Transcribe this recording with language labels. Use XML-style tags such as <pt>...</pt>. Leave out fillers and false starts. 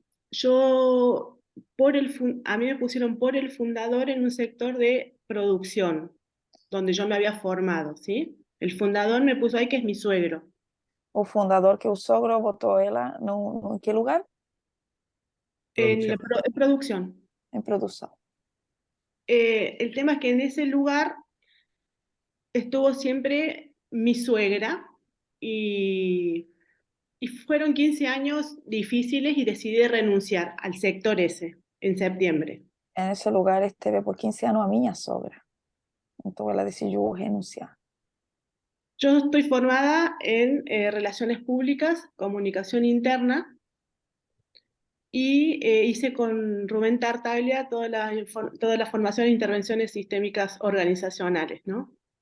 <es>Yo, a mí me pusieron por el fundador en un sector de producción, donde yo me había formado, ¿sí? El fundador me puso ahí, que es mi suegro.</es> <pt>O fundador, que o sogro botou ela em que lugar?</pt> <es>En producción.</es> <pt>Em produção.</pt> <es>El tema es que en ese lugar estuvo siempre mi suegra y fueron 15 años difíciles y decidí renunciar al sector ese en septiembre.</es> <pt>Nesse lugar esteve por 15 anos a minha sogra. Então ela decidiu renunciar.</pt> <es>Yo estoy formada en relaciones públicas, comunicación interna, y hice con Rubén Tartaglia toda la formación de intervenciones sistémicas organizacionales, ¿no?</es>